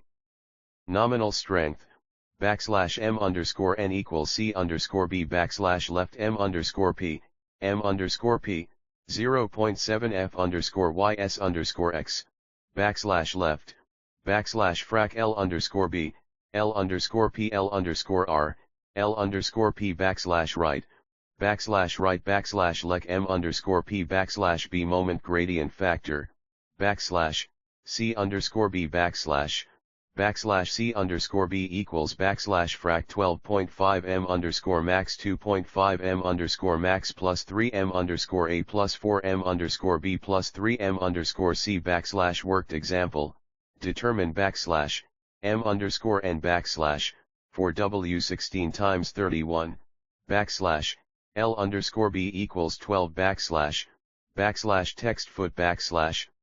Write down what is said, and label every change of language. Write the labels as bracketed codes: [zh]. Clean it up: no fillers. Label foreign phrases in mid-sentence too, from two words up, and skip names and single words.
[en] Nominal strength, /M_N equals C_B left M_P, M underscore P, 0.7 F underscore Y S underscore X, backslash left, backslash frac L underscore B, L underscore P L underscore R, L underscore P backslash right backslash lec M underscore P backslash B moment gradient factor, backslash, C underscore B backslash C underscore B equals backslash frac 12.5 M underscore max 2.5 M underscore max plus 3 M underscore A plus 4 M underscore B plus 3 M underscore C backslash worked example, determine backslash, M underscore N backslash, for W 16 times 31, backslash, L underscore B equals 12 backslash text foot backslash,